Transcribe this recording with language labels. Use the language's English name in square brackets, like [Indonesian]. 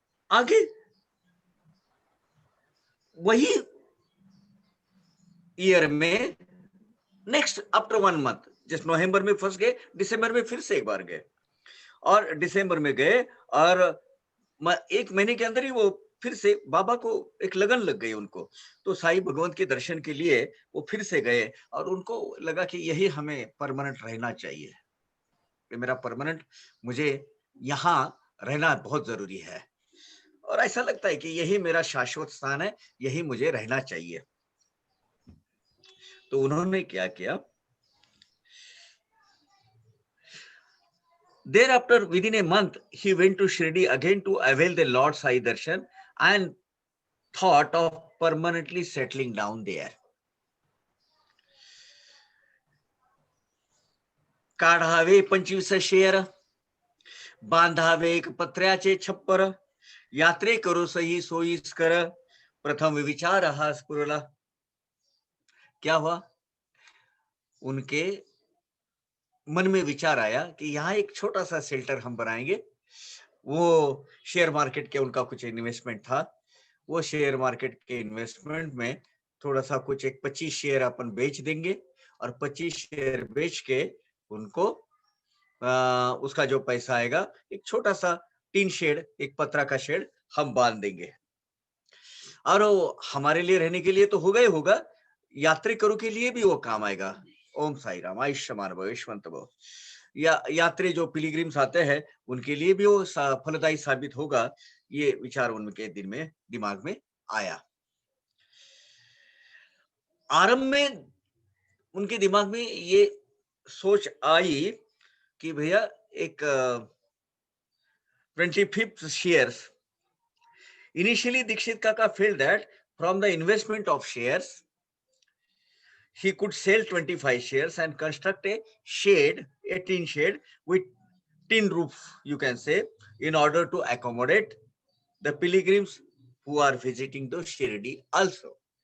[Hindi] आगे वही ईयर में [English] next after 1 month, [Hindi] जिस नवंबर में फंस गए, दिसंबर में फिर से एक बार गए, और दिसंबर में गए और 1 महीने के अंदर ही वो फिर से बाबा को एक लगन लग गई उनको, तो साईं भगवंत के दर्शन के लिए वो फिर से गए और उनको लगा कि यही हमें परमानेंट रहना चाहिए, ये मेरा परमानेंट, मुझे यहाँ रहना बहुत जरूरी है और ऐसा लगता है कि यही मेरा शाश्वत स्थान है, यही मुझे रहना चाहिए। तो उन्होंने क्या किया, [English] thereafter within a month he went to Shirdi again to avail the Lord Sai Darshan and thought of permanently settling down there. [Marathi] काढावे 25 शेर, बांधावे एक पत्र्याचे छप्पर, यात्रे करो सही सोयीस्कर, प्रथम विचार हा स्फुरला। [Hindi] क्या हुआ, उनके मन में विचार आया कि यहाँ एक छोटा सा शेल्टर हम बनाएंगे। वो शेयर मार्केट के उनका कुछ इन्वेस्टमेंट था, वो शेयर मार्केट के इन्वेस्टमेंट में थोड़ा सा कुछ एक 25 शेयर अपन बेच देंगे और 25 शेयर बेच के उनको उसका जो पैसा आएगा एक छोटा सा टीन शेड, एक पत्रा का शेड हम बांध देंगे और हमारे लिए रहने के लिए तो होगा ही होगा, यात्रिकों के लिए भी वो काम आएगा। ओम साई राम, आयुष्मान भव, यशवंत भव। यात्री जो पिलग्रिम्स आते हैं उनके लिए भी वो फलदायी साबित होगा, ये विचार उनके दिमाग में आया। आरंभ में उनके दिमाग में ये सोच आई कि भैया एक 25 shares. [English] Initially Dikshit Kaka felt that from the investment of shares he could sell 25 shares and construct a shade, a tin shade with tin roof, you can say, in order to accommodate the pilgrims who are visiting the Shirdi also.